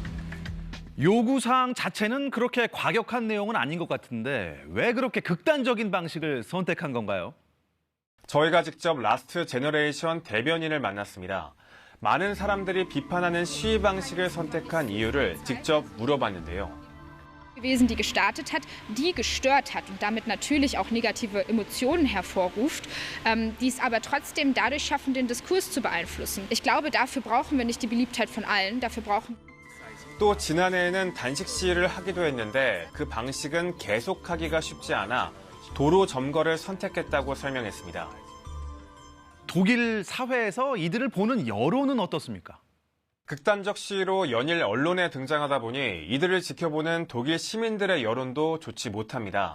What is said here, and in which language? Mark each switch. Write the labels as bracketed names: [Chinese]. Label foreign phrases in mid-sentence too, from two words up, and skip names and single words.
[Korean] 요구사항 자체는 그렇게 과격한 내용은 아닌 것 같은데 왜 그렇게 극단적인 방식을 선택한 건가요? 저희가 직접 라스트 제너레이션 대변인을 만났습니다. 많은 사람들이 비판하는 시위 방식을 선택한 이유를 직접 물어봤는데요. [German] gewesen, die gestartet hat, die gestört hat und damit natürlich auch negative Emotionen hervorruft, die es aber trotzdem dadurch schaffen, den Diskurs zu beeinflussen. Ich glaube, dafür brauchen wir nicht die Beliebtheit von allen, dafür brauchen [Korean] 또 지난해에는 단식 시위를 하기도 했는데 그 방식은 계속하기가 쉽지 않아 도로 점거를 선택했다고 설명했습니다. 독일 사회에서 이들을 보는 여론은 어떻습니까? 극단적 시위로 연일 언론에 등장하다 보니 이들을 지켜보는 독일 시민들의 여론도 좋지 못합니다.